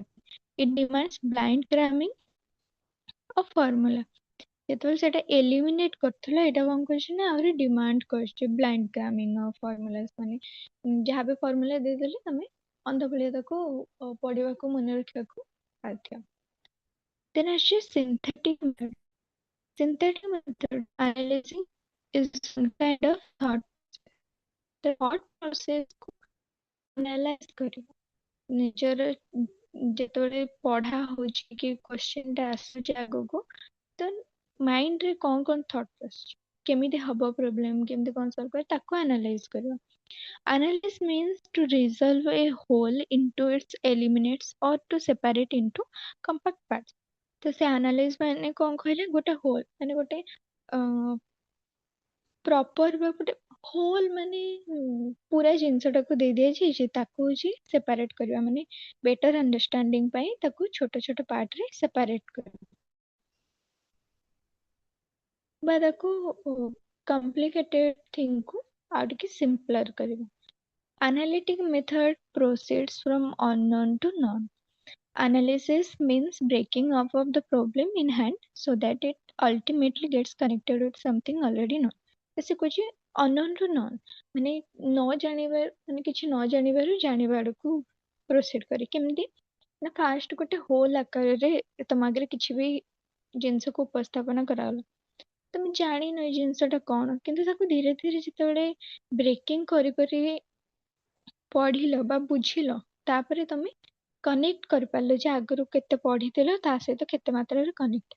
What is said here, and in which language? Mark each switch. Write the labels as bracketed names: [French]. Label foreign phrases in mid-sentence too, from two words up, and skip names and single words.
[English] It demands blind cramming of formula. [Odia] ଯେତେବେଳେ ସେଟା ଏଲିମିନେଟ କରୁଥିଲା ଏଇଟା କଣ କରୁଛି ନା ଆହୁରି ଡିମାଣ୍ଡ କରୁଛି [English] blind cramming of formulas [Odia] ମାନେ ଯାହା ବି ଫର୍ମୁଲା ଦେଇଦେଲେ ତମେ ଅନ୍ଧ ଭଳିଆ ତାକୁ ପଢିବାକୁ ମନେ ରଖିବାକୁ ବାଧ୍ୟ। [English] Then ଆସିଛି synthetic method. Synthetic method analyzing is some kind of thought. The thought process [Odia] କୁ analyze କରିବ ନିଜର ଯେତେବେଳେ ପଢା ହଉଛି କି କ୍ୱେଶ୍ଚନ ଟା ଆସୁଛି ଆଗକୁ ତ ମାଇଣ୍ଡ ରେ କଣ କଣ ଥଟ୍ ଆସୁଛି କେମିତି ହବ ପ୍ରୋବ୍ଲେମ କେମିତି କଣ ସଲ୍ଭ କରିବ ତାକୁ ଆନାଲାଇଜ କରିବ। [English] Analyze means to resolve a whole into its eliminates or to separate into compact parts। [Odia] ତ ସେ ଆନାଲାଇଜ ମାନେ କଣ କହିଲେ ଗୋଟେ ହୋଲ ମାନେ ଗୋଟେ ପ୍ରପର ବା ଗୋଟେ ହୋଲ ମାନେ ପୁରା ଜିନିଷଟାକୁ ଦେଇ ଦିଆଯାଇଛି ତାକୁ ହଉଛି ସେପାରେଟ କରିବା ମାନେ [English] better understanding [Odia] ପାଇଁ ତାକୁ ଛୋଟ ଛୋଟ ପାର୍ଟ ରେ ସେପାରେଟ କରିବା ବା ତାକୁ [English] complicated thing [Odia] କୁ ଆଉ ଟିକେ ସିମ୍ପଲର କରିବା। [English] Analytic method proceeds from unknown to known. Analysis means breaking up of the problem in hand so that it ultimately gets connected with something already known। [Hindi] जैसे कुछ [English] unknown to known [Odia] ମାନେ ନ ଜାଣିବା ମାନେ କିଛି ନ ଜାଣିବାରୁ ଜାଣିବା ଆଡକୁ ପ୍ରୋସିଡ୍ କରେ କେମିତି ନା ଫାଷ୍ଟ ଗୋଟେ ହୋଲ ଆକାରରେ ତମ ଆଗରେ କିଛି ବି ଜିନିଷକୁ ଉପସ୍ଥାପନ କରାଗଲା ତମେ ଜାଣିନ ଏଇ ଜିନିଷଟା କଣ କିନ୍ତୁ ତାକୁ ଧୀରେ ଧୀରେ ଯେତେବେଳେ ବ୍ରେକିଂ କରି କରି ପଢିଲ ବା ବୁଝିଲ ତାପରେ ତମେ କନେକ୍ଟ କରିପାରିଲ ଯେ ଆଗରୁ କେତେ ପଢିଥିଲ ତା ସହିତ କେତେ ମାତ୍ରାରେ କନେକ୍ଟ।